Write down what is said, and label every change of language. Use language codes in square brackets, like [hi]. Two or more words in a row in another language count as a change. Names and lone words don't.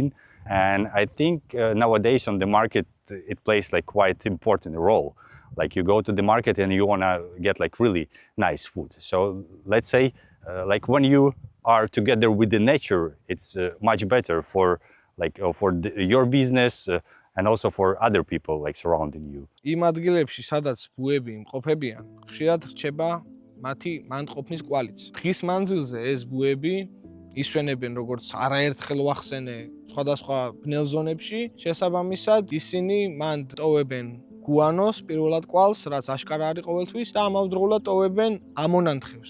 [en] And I think nowadays on the market, it plays like quite important role. Like you go to the market and you want to get like really nice food. So let's say like when you are together with the nature, it's much better for like for your business and also for other people like surrounding you. [ka] იმ ადგილებში, სადაც ბუები იმყოფებიან, ხშირად რჩება მათი მანდყოფნის კვალიც. დღის მანძილზე ეს ბუები ისვენებენ, როგორც არაერთხელ ვახსენე, სხვადასხვა ბნელ ზონებში. შესაბამისად, ისინი მან ტოვებენ გუანოს პირველად კვალს, რაც აშკარა არის ყოველთვის, და ამავდროულად ტოვებენ ამონანთხევს.